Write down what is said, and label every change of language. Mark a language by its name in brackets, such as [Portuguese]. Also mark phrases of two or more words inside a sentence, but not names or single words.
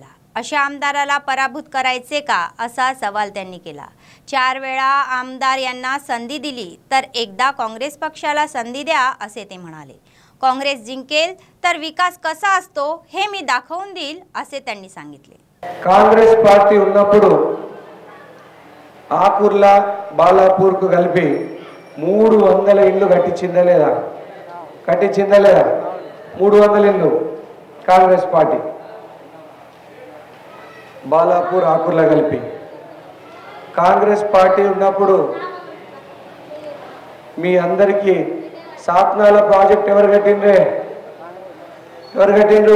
[Marathi] अशा आमदाराला पराभूत करायचे का असा सवाल त्यांनी केला। 4 वेळा आमदार यांना संधी दिली तर एकदा काँग्रेस पक्षाला संधी द्या असे ते म्हणाले। काँग्रेस जिंकेल तर विकास कसा असतो हे मी दाखवून देईल असे त्यांनी सांगितले। [Telugu] कांग्रेस पार्टी ఉన్నప్పుడు ఆకూర్ల బాలాపూర్కు కలిపి 300 ఇళ్ళు కట్టించిందా లేదా? 300 ఇళ్ళు కాంగ్రెస్ పార్టీ బాలాపూర్ ఆకూర్ల కలిపి కాంగ్రెస్ పార్టీ ఉన్నప్పుడు మీ అందరికీ సాత్నాల ప్రాజెక్ట్ ఎవరు కట్టిండ్రు?